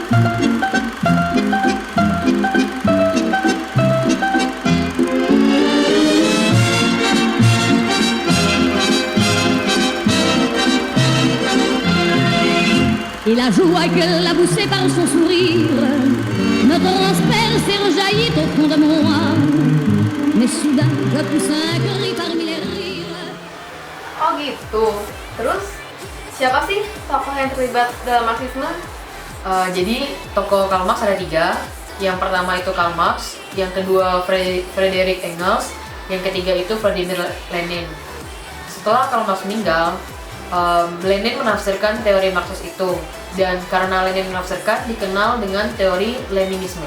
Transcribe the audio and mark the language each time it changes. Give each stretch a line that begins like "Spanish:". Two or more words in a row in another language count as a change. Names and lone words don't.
French: Et la joie que l'a poussée par son sourire me transperce et rejaillit au fond de moi. Mais soudain, je pousse un cri parmi les rires.
Indonesian: Oh gitu. Terus, siapa sih tokoh yang terlibat dalam Marxisme? Jadi, tokoh Karl Marx ada 3. Yang pertama itu Karl Marx, yang kedua Friedrich Engels, yang ketiga itu Vladimir Lenin. Setelah Karl Marx meninggal, Lenin menafsirkan teori Marxis itu, dan karena Lenin menafsirkan dikenal dengan teori Leninisme.